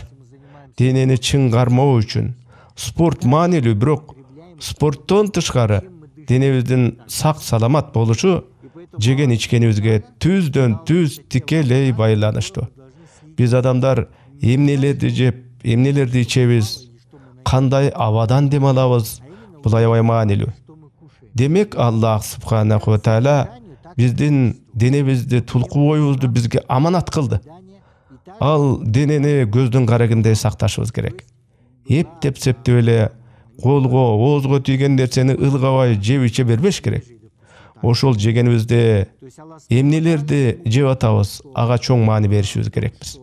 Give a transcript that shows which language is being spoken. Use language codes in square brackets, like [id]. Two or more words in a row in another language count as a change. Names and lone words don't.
[ky] Денени чыңгармоо үчүн спорт маанилүү, бирок спорттон тышкары денебиздин сак саламат болушу жеген ичкенибизге түздөн түз тикелей байланыштуу. Биз адамдар эмнелерди жеп, эмнелерди ичебиз, кандай абадан дем алабыз, бул аябай маанилүү. Демек Аллах [ar] سبحانه وتعالى [ky] биздин денебизди, тулку боюбузду бизге аманат кылды. Ал денени көздүн карагындай сакташыбыз керек. Эптеп септеп эле колго, оозго тийген нерсени ылгабай жеп иче бербеш керек. Ошол жегенибизде эмнелерди жеп атабыз, ага чоң маани беришибиз керекпиз.